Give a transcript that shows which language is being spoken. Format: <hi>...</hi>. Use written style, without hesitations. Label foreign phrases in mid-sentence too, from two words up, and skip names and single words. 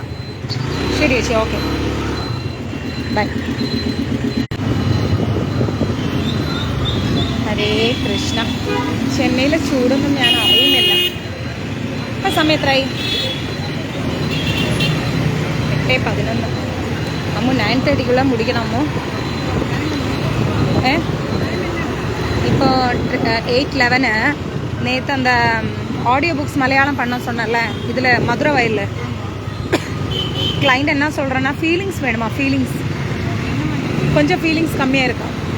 <ml>ശരി ചേച്ചി,</ml> <en>okay, bye.</en> <ml>ഹരേ കൃഷ്ണ. ചെന്നൈയിലെ ചൂടൊന്നും ഞാൻ അറിയുന്നില്ല. ആ സമയം എത്രയായി? 8:11.</ml> <ta>അമ്മു 9:30க்குள்ள முடிக்கணும் അമ്മു. இப்போ 8:11. நேற்று அந்த</ta> <en>audio books</en> <ta>மலையாளம் பண்ண சொன்னல, இதில் மதுரை வயலில் கிளைண்ட் என்ன சொல்கிறேன்னா, ஃபீலிங்ஸ் வேணுமா, ஃபீலிங்ஸ் கொஞ்சம் ஃபீலிங்ஸ் கம்மியாக இருக்கும்.</ta>